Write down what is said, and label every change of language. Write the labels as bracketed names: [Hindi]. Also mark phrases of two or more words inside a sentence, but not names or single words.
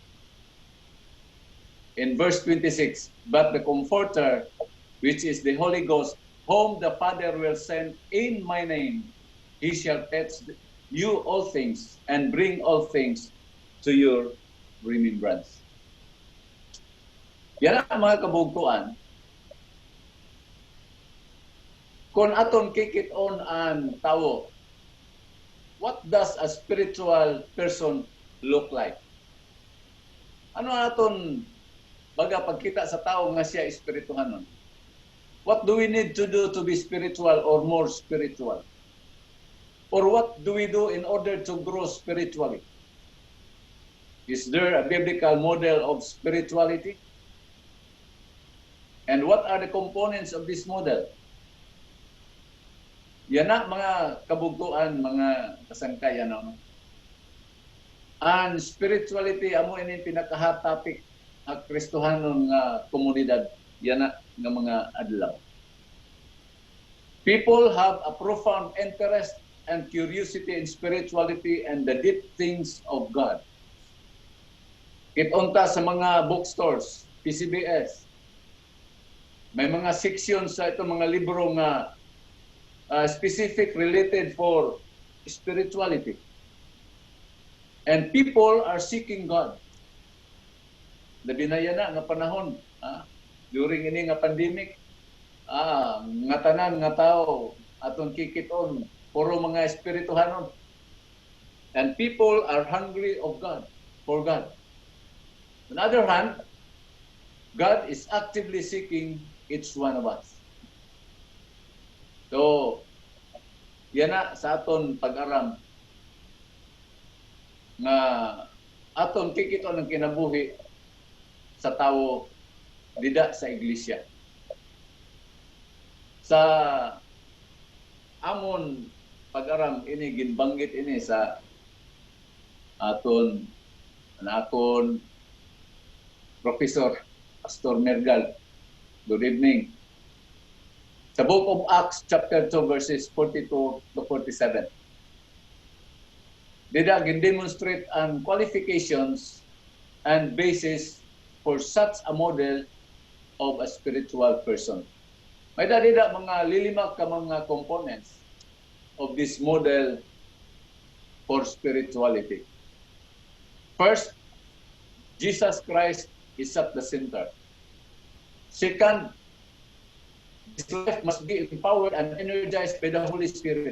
[English] In verse 26, but the Comforter, which is the Holy Ghost, whom the Father will send in my name, he shall teach you all things and bring all things to your remembrance. [Hiligaynon] Yan ang mga kabugtuan. Kung aton kikit-on ang tao, [English] what does a spiritual person look like? [Hiligaynon] Ano aton baga pagkita sa tao nga siya espirituhanon? [English] What do we need to do to be spiritual or more spiritual? Or what do we do in order to grow spiritually? Is there a biblical model of spirituality? And what are the components of this model? [Hiligaynon] Yan na mga kabugtuan, mga kasangkayan. No? [English] And spirituality, [Hiligaynon] amo ini pinaka-hot topic ang Kristohanon nga komunidad. Yan na nga mga adlaw. [English] People have a profound interest and curiosity in spirituality and the deep things of God. [Hiligaynon] Kitonta sa mga bookstores, PCBS. May mga sections sa itong mga libro nga [English] specific related for spirituality. And people are seeking God. [Hiligaynon] Nabinaya na nga panahon, during ini nga pandemic, nga tanan nga tao aton kikiton puro mga espirituhanon. [English] And people are hungry of God, for God. On the other hand, God is actively seeking each one of us. So, [Hiligaynon] yan na sa aton pag-aram nga aton kikiton ng kinabuhi sa tao dida sa iglesia. Sa amon pag-aram ini ginbanggit ini sa aton Professor Pastor Mergal. [English] Good evening. [Hiligaynon] Sa Book of Acts chapter 2 verses 42 to 47. Dida gin-demonstrate ang [English] qualifications and basis for such a model of a spiritual person. [Hiligaynon] May dida mga lilimak ka mga [English] components of this model for spirituality. First, Jesus Christ is at the center. Second, his life must be empowered and energized by the Holy Spirit.